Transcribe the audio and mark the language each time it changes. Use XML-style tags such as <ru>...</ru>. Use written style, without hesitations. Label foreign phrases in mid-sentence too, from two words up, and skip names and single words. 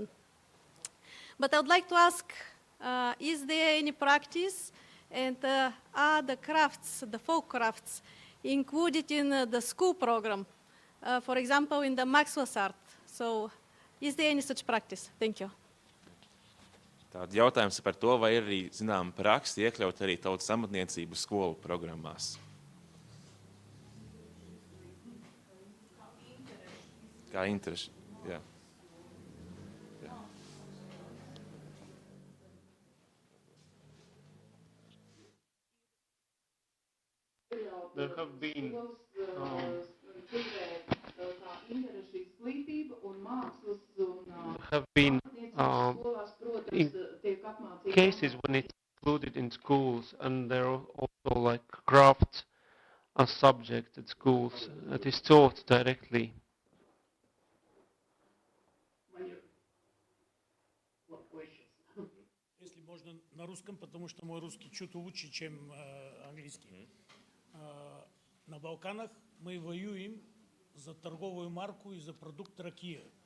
<en>But I would like to ask, is there any practice and are the crafts, the folk crafts, included in the school program? For example, in the Mākslas art. So, is there any such practice? Thank you.</en> <lv>Tātad jautājums par to, vai ir arī zinām praksi iekļaut arī tautas amatniecības skolu programmās. Kā interešu, jā.</lv> <en>There have been in cases when it's included in schools, and there are also like crafts as subject at schools that is taught directly.</en> <ru>Если можно на русском, потому что мой русский чуть лучше, чем английский. На Балканах мы воюем за торговую марку и за продукт ракия.</ru>